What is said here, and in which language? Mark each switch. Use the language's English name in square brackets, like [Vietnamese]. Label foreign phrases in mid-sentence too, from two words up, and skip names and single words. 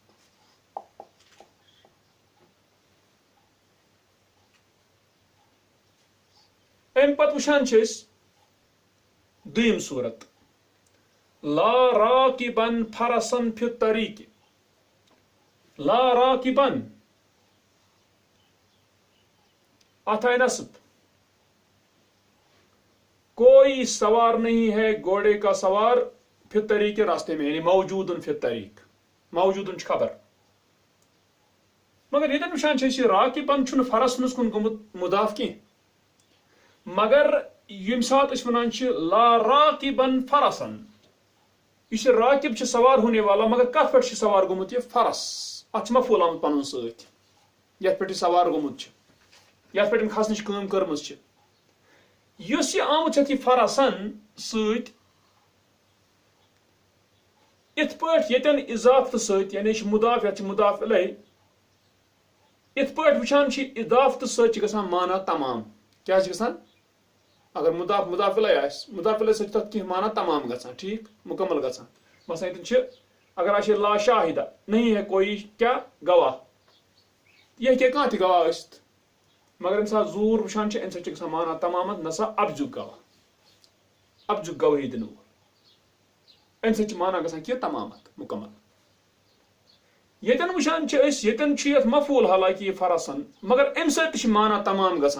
[Kashmiri] امہِ پتہٕ وٕچھان چھِ أسۍ دوٚیِم صوٗرت [Arabic] لا راکبن فرسن فی الطریق. لا راکبن [Kashmiri] اتھ آئے نصب، [Urdu] کوئی سوار نہیں ہے گھوڑے کا سوار [Arabic] فی الطریق [Urdu] کے راستے میں، [Kashmiri] یعنی موجودن [Arabic] فی الطریق، [Kashmiri] موجودن چھِ خبر. مگر ییٚتٮ۪ن وٕچھان چھِ أسۍ یہِ راکبن چھُنہٕ فرسنس کُن گوٚمُت مضاف کینٛہہ، مگر ییٚمہِ ساتہٕ أسۍ وَنان چھِ [Arabic] لا راکبن فرسن، [Kashmiri] یُس یہِ راکب چھُ [Urdu] سوار ہونے والا، [Kashmiri] مگر کتھ پٮ۪ٹھ چھُ سوار گوٚمُت یہِ فرس، اتھ چھُ مفعول آمُت پنُن سۭتۍ، یتھ پٮ۪ٹھ یہِ سوار گوٚمُت چھُ، یتھ پٮ۪ٹھ أمۍ کھسنٕچ کٲم کٔرمٕژ چھِ. یُس یہِ آمُت چھِ یہِ فرسن سۭتۍ، یِتھ پٲٹھۍ ییٚتٮ۪ن اضافتہٕ سۭتۍ، یعنی یہِ چھُ مضاف، یتھ چھُ مضاف الیہ، یِتھ پٲٹھۍ وٕچھان چھِ اضافتہٕ سۭتۍ چھِ گژھان مانا تمام. کیٛاہ چھِ گژھان؟ اگر مضاف مضاف الیہ آسہِ، مضاف الیہ سۭتۍ چھِ تتھ کینٛہہ مانا تمام گژھان، ٹھیک، مکمل گژھان. مثلا ییٚتٮ۪ن چھِ اگر آسہِ [Arabic] لا شاہدہ، [Urdu] نہیں ہے کوئی [Kashmiri] کیٛاہ گواہ، یہِ ہیٚکہِ کانٛہہ تہِ گواہ ٲسِتھ، مگر ییٚمہِ ساتہٕ زوٗر وٕچھان چھِ امہِ سۭتۍ چھِ گژھان مانا تمامت، نسا ابزُک گواہ، ابزُک گوٲہی دِنہٕ وول، امہِ سۭتۍ چھِ مانا گژھان کہِ تمامت مکمل. ییٚتٮ۪ن وٕچھان چھِ أسۍ ییٚتٮ۪ن چھُ یتھ مفعول حالانکہِ یہِ فرسن، مگر امہِ سۭتۍ تہِ چھِ مانا تمام گژھان.